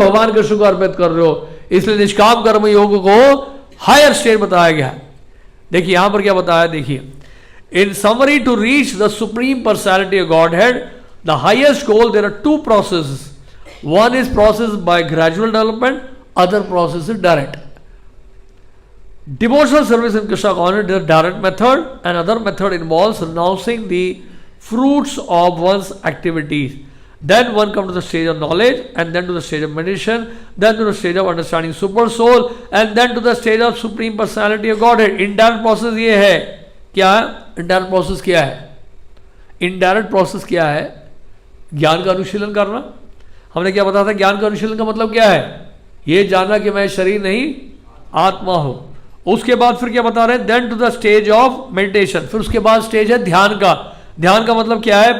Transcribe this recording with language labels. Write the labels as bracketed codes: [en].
[hi] भगवान कृष्ण को अर्पित कर रहे हो। इसलिए निष्काम कर्म योग को हायर स्टेज बताया गया है। देखिए यहां पर क्या बताया, देखिए, [en] In summary to reach the supreme personality of Godhead the highest goal there are 2 processes. One is process by gradual development, other process is direct. Devotional service in Krishna consciousness is a direct method, and other method involves renouncing the fruits of one's activities. Then one comes to the stage of knowledge, and then to the stage of meditation, then to the stage of understanding super soul, and then to the stage of supreme personality of Godhead. [hi] Indirect process ये है क्या? Indirect process क्या है? Indirect process क्या है? ज्ञान का अनुशीलन करना। हमने क्या बताया था? ज्ञान का अनुशीलन का मतलब क्या है? ये जानना कि मैं शरीर नहीं आत्मा हूं। उसके बाद फिर क्या बता रहे हैं? [en] Then to the stage of meditation. [hi] फिर उसके बाद स्टेज है ध्यान का। ध्यान का मतलब क्या है?